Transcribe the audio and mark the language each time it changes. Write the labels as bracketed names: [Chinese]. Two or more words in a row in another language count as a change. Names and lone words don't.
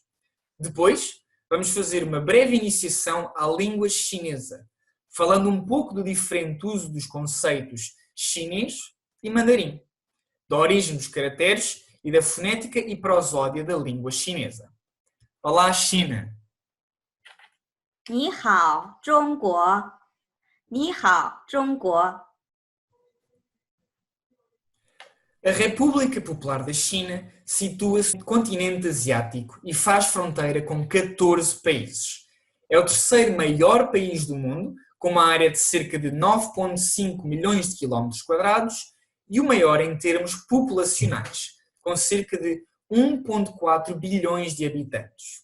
[Portuguese] Depois, vamos fazer uma breve iniciação à língua chinesa, falando um pouco do diferente uso dos conceitos chinês e mandarim, da origem dos caracteres e da fonética e prosódia da língua chinesa. Olá, China! [Chinese] 你好，中国！你好，中国！ [Portuguese] A República Popular da China situa-se no continente asiático e faz fronteira com 14 países. É o terceiro maior país do mundo, com uma área de cerca de 9,5 milhões de quilómetros quadrados e o maior em termos populacionais, com cerca de 1,4 bilhões de habitantes.